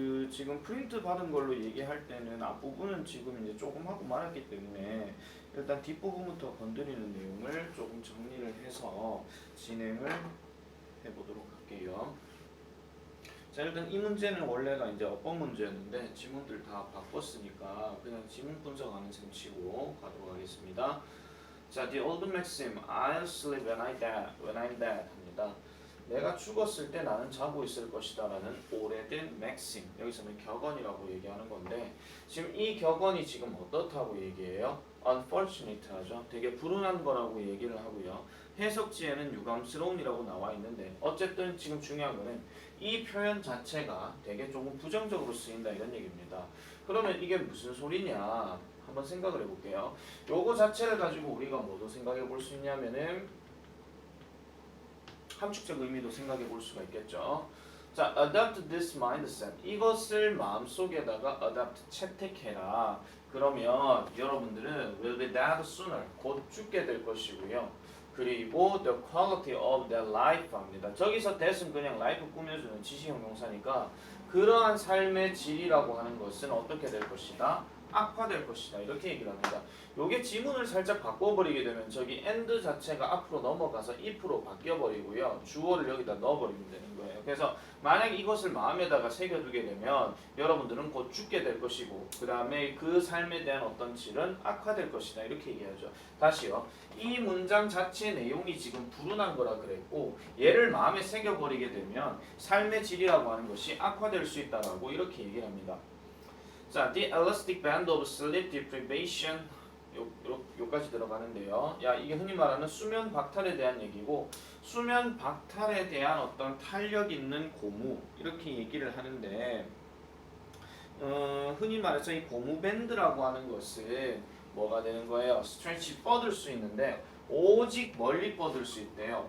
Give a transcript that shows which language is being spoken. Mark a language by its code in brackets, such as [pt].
[ko] 지금 프린트 받은 걸로 얘기할 때는 앞부분은 지금 이제 조금 하고 말았기 때문에 일단 뒷부분부터 건드리는 내용을 조금 정리를 해서 진행을 해보도록 할게요. 자, 일단 이 문제는 원래가 이제 어법 문제였는데 지문들 다 바꿨으니까 그냥 지문 분석하는 셈 치고 가도록 하겠습니다. [en] 자, the old maxim, I'll sleep when I'm dead 합니다. [ko] 내가 죽었을 때 나는 자고 있을 것이다 라는 오래된 maxim, 여기서는 격언이라고 얘기하는 건데 지금 이 격언이 지금 어떻다고 얘기해요? unfortunate 하죠. 되게 불운한 거라고 얘기를 하고요. 해석지에는 유감스러운이라고 나와 있는데 어쨌든 지금 중요한 거는 이 표현 자체가 되게 조금 부정적으로 쓰인다 이런 얘기입니다. 그러면 이게 무슨 소리냐 한번 생각을 해볼게요. 요거 자체를 가지고 우리가 뭐도 생각해 볼 수 있냐면은 함축적 의미도 생각해 볼 수가 있겠죠. [en] 자, adopt this mindset. [ko] 이것을 마음속에다가 adopt, 채택해라. 그러면 여러분들은 [en] will be dead sooner. [ko] 곧 죽게 될 것이고요. [en] 그리고 the quality of their life 합니다. [ko] 저기서 that은 그냥 life 꾸며주는 지시형 명사니까 그러한 삶의 질이라고 하는 것은 어떻게 될 것이다? 악화될 것이다. 이렇게 얘기를 합니다. 요게 지문을 살짝 바꿔버리게 되면 저기 and 자체가 앞으로 넘어가서 if로 바뀌어버리고요. 주어를 여기다 넣어버리면 되는 거예요. 그래서 만약 이것을 마음에다가 새겨두게 되면 여러분들은 곧 죽게 될 것이고 그 다음에 그 삶에 대한 어떤 질은 악화될 것이다. 이렇게 얘기하죠. 다시요. 이 문장 자체 내용이 지금 불운한 거라 그랬고 얘를 마음에 새겨버리게 되면 삶의 질이라고 하는 것이 악화될 수 있다라고 이렇게 얘기를 합니다. [en] 자, the elastic band of sleep deprivation [ko] 요까지 들어가는데요. 야, 이게 흔히 말하는 수면 박탈에 대한 얘기고 수면 박탈에 대한 어떤 탄력 있는 고무 이렇게 얘기를 하는데 흔히 말해서 이 고무 밴드라고 하는 것은 뭐가 되는 거예요? 스트레치 뻗을 수 있는데 오직 멀리 뻗을 수 있대요.